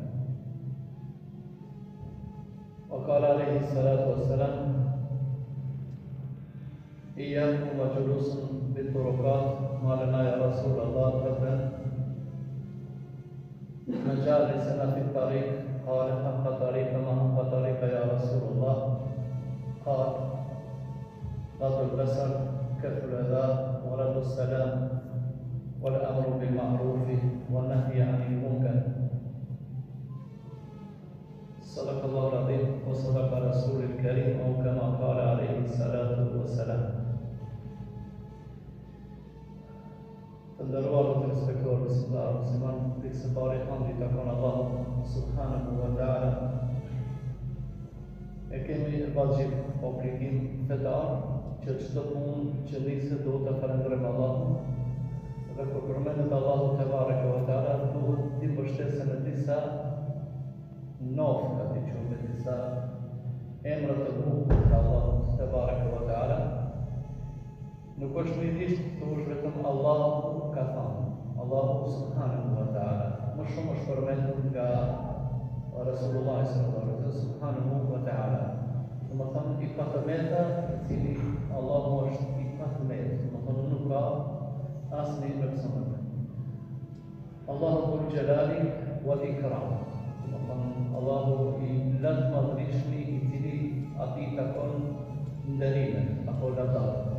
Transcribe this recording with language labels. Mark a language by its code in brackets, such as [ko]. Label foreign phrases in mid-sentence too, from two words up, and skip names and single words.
[ar] وقال عليه الصلاة والسلام إياكم وجلوس بالطرقات ما لنا يا رسول الله غدا مجالسنا في الطريق قال حق طريق ما حق طريق يا رسول الله قال غض البصر كف الأذى ورد السلام والأمر بالمعروف والنهي عن المنكر. صدق الله العظيم وصدق رسول الكريم أو كما قال عليه الصلاة والسلام. [sq] Të nderuar të respektuar besimtarë musliman, pikë së pari hamdi takon Allahu [ar] سبحانه وتعالى. [sq] E kemi vajib obligim fetar që çdo punë që nisë duhet të falenderojmë Allahun. Dhe kur përmendet Allahu [ar] تبارك وتعالى, [sq] duhet të mbështesen në disa nofka të qumë, disa emra të bukur të Allahut [ar] تبارك وتعالى. [sq] Nuk është midisht të thush vetëm Allahu ka thënë, Allahu [ar] سبحانه وتعالى. [sq] Më shumë është përmendur nga [ar] رسول الله صلى الله عليه وسلم سبحانه وتعالى. [sq] Do të thonë i patëmeta i cili Allahu është i patëmet, do të thonë nuk ka asnjë person. [ar] الله ذو الجلال والإكرام. [sq] Do të thonë Allahu i lartë madhëshmi i cili atij takon nderimet apo lavdat.